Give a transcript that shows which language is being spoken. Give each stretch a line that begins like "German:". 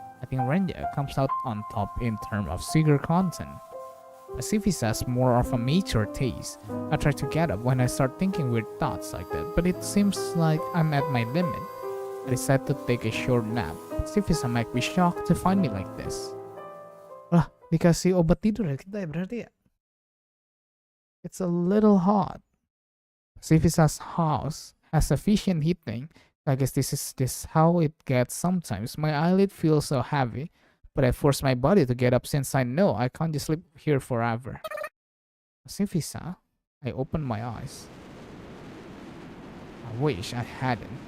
English: I think Renja comes out on top in terms of sugar content. Pacifica's more of a mature taste. I try to get up when I start thinking weird thoughts like that, but it seems like I'm at my limit. I decide to take a short nap. Pacifica might be shocked to find me like this.
Indonesian: Wah, dikasih obat tidur ya kita ya berarti ya?
English: It's a little hot. Pacifica's house has sufficient heating. I guess this is how it gets sometimes. My eyelid feels so heavy, but I force my body to get up since I know I can't just sleep here forever. Pacifica, I open my eyes. I wish I hadn't.